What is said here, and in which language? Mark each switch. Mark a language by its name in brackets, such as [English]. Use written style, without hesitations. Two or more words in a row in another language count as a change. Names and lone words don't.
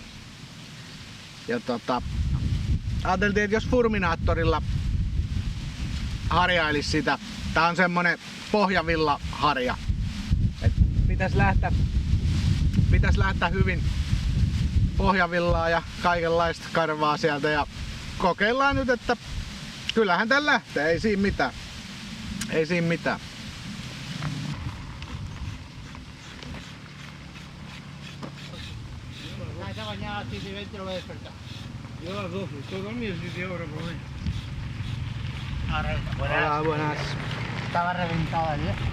[Finnish] Ja ajateltiin, että jos Furminaattorilla harjailisi sitä, tää on semmonen pohjavilla harja, et pitäis lähteä hyvin pohjavillaa ja kaikenlaista karvaa sieltä ja kokeillaan nyt, että kyllähän tän lähtee, ei siinä mitään. Ei siinä mitään. [Spanish] Esta mañana a las 7:20 lo voy a despertar. Yo a las 12, estoy dormido 7 horas por ahí. Hola, buenas. Estaba reventado ayer.